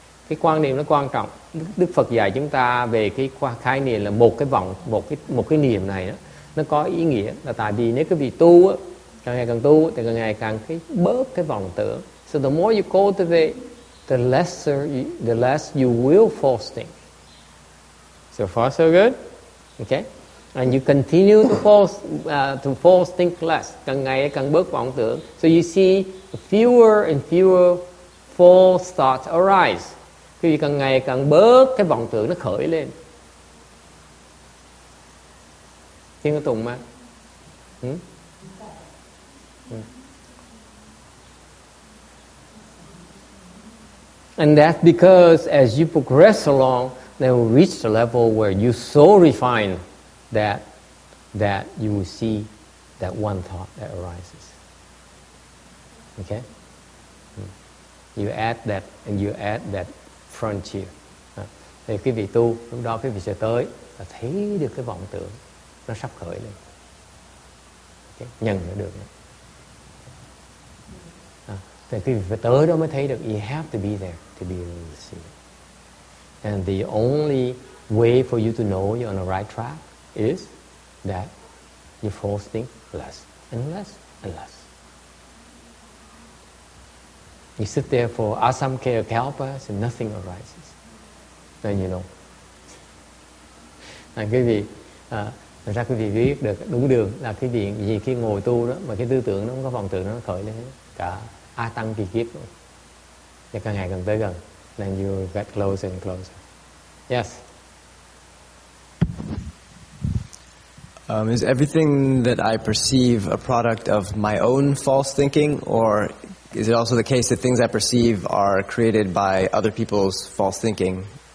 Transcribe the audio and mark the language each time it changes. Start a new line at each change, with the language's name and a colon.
Vietnamese: Cái quan niệm nó quan trọng. Đức Phật dạy chúng ta về cái khái niệm là một cái niệm này đó, nó có ý nghĩa là tại vì nếu quý vị tu á, càng ngày càng tu thì càng ngày càng bớt cái vọng tưởng.
English: So the more you cultivate, the less you will false think. So far so good, okay? And you continue to false think less.
Vietnamese: Càng ngày càng bớt vọng tưởng.
English: So you see fewer and fewer false thoughts arise.
Vietnamese: Khi càng ngày càng bớt cái vọng tưởng nó khởi lên. Thiên có tùng mà.
English: And that's because as you progress along, then you reach the level where you so refine that you will see that one thought that arises. Okay? You add that frontier.
Vietnamese: Thì quý vị tu, lúc đó quý vị sẽ tới và thấy được cái vọng tưởng nó sắp khởi lên. Okay? Nhận được. Thì quý vị phải tới đó mới thấy được.
English: You have to be there to be able to see it. And the only way for you to know you're on the right track is that you false think less and less and less. You sit there for asamkhya kalpas and nothing arises. Then you know.
Vietnamese: Quý vị, thật ra quý vị biết được đúng đường là cái gì khi ngồi tu đó mà cái tư tưởng nó không có vọng tưởng nó khởi lên cả a tăng kỳ kiếp luôn. Và càng ngày càng tới gần,
English: then you get closer and closer. Yes. Is everything that I perceive a product of my own false thinking, or is it also the case that things I perceive are created by other people's false thinking?